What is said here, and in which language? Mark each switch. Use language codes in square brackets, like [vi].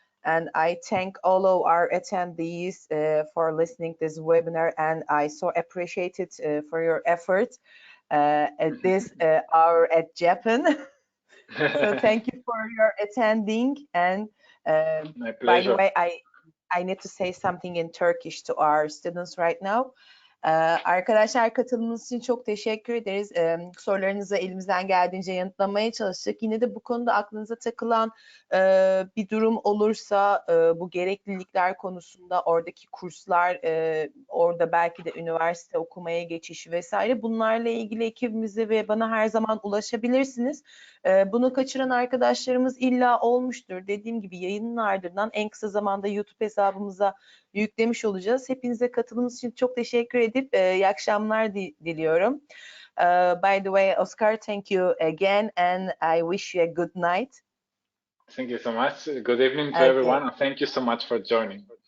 [en] And I thank all of our attendees for listening to this webinar, and I so appreciate it for your effort at this hour at Japan. So thank you for your attending. And My pleasure. by the way, I need to say something in Turkish to our students right now. [tr] Arkadaşlar, katılımınız için çok teşekkür ederiz. Sorularınızı elimizden geldiğince yanıtlamaya çalıştık. Yine de bu konuda aklınıza takılan bir durum olursa bu gereklilikler konusunda, oradaki kurslar, orada belki de üniversite okumaya geçişi vesaire, bunlarla ilgili ekibimize ve bana her zaman ulaşabilirsiniz. Bunu kaçıran arkadaşlarımız illa olmuştur. Dediğim gibi yayının ardından en kısa zamanda YouTube hesabımıza yüklemiş olacağız. Hepinize katılımınız için çok teşekkür edip iyi akşamlar diliyorum. [en] By the way, Oscar, thank you again, and I wish you a good night. Thank you so much. Good evening to everyone, and thank you so much for joining.